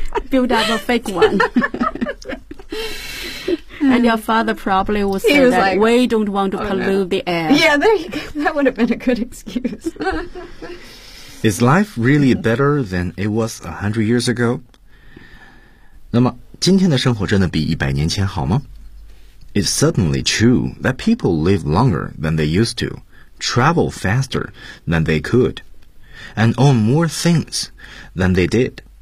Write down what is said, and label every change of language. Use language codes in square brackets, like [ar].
[en] Build up a fake one. And your father probably would say that like, we don't want to pollute the air. Yeah, there you go. That would have been a good excuse. Is life really better than it was 100 years ago? [zh] 那么今天的生活真的比100年前好吗? [en] It's certainly true that people live longer than they used to, travel faster than they could, and own more things than they did.